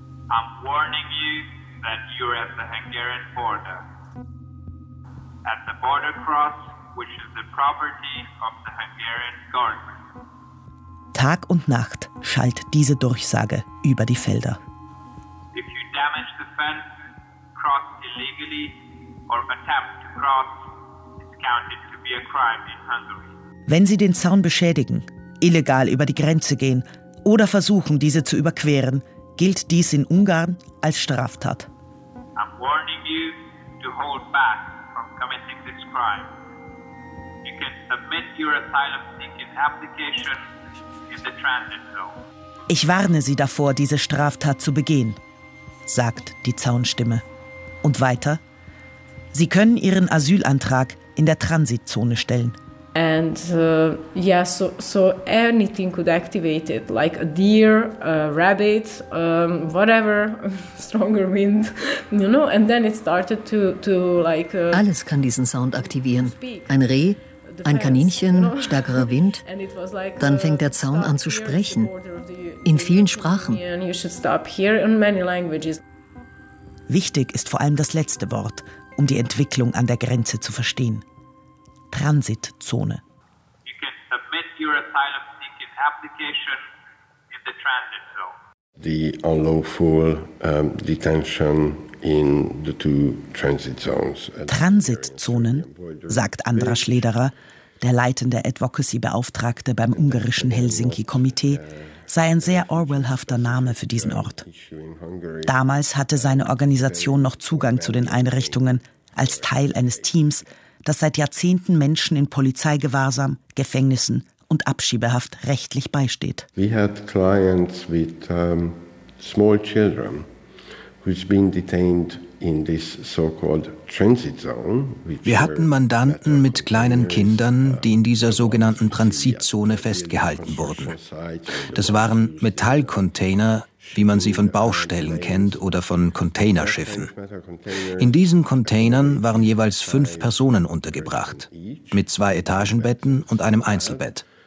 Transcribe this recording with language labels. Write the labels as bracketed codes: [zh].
[en] I'm warning you that you're at the Hungarian border. At the border cross, which is the property of the Hungarian government. [de] Tag und Nacht schallt diese Durchsage über die Felder. [en] If you damage the fence, cross illegally or attempt to cross, it's counted to be a crime in Hungary. [de] Wenn Sie den Zaun beschädigen, illegal über die Grenze gehen oder versuchen, diese zu überqueren, gilt dies in Ungarn als Straftat. [en] I'm warning you to hold back from committing this crime. You can submit your asylum seeking application in the transit zone. [de] Ich warne Sie davor, diese Straftat zu begehen, sagt die Zaunstimme. Und weiter, Sie können Ihren Asylantrag in der Transitzone stellen. [en] And so anything could activate it, like a deer, a rabbit, whatever, stronger wind, you know. And then it started to [de] alles kann diesen Sound aktivieren. Ein Reh, ein Kaninchen, stärkerer Wind. Dann fängt der Zaun an zu sprechen in vielen Sprachen. [en] You should stop here in many languages. [de] Wichtig ist vor allem das letzte Wort, um die Entwicklung an der Grenze zu verstehen. Transitzone. [en] You can submit your asylum seeking application in the transit zone. The unlawful detention in the two transit zones. [de] Transitzonen, sagt András Lederer, der leitende Advocacy-Beauftragte beim ungarischen Helsinki-Komitee, sei ein sehr Orwellhafter Name für diesen Ort. Damals hatte seine Organisation noch Zugang zu den Einrichtungen als Teil eines Teams, das seit Jahrzehnten Menschen in Polizeigewahrsam, Gefängnissen und Abschiebehaft rechtlich beisteht. [en] We had clients with small children who's been detained in this so-called transit zone. [de] Wir hatten Mandanten mit kleinen Kindern, die in dieser sogenannten Transitzone festgehalten wurden. Das waren Metallcontainer, wie man sie von Baustellen kennt oder von Containerschiffen. In diesen Containern waren jeweils 5 Personen untergebracht, mit 2 Etagenbetten und einem Einzelbett.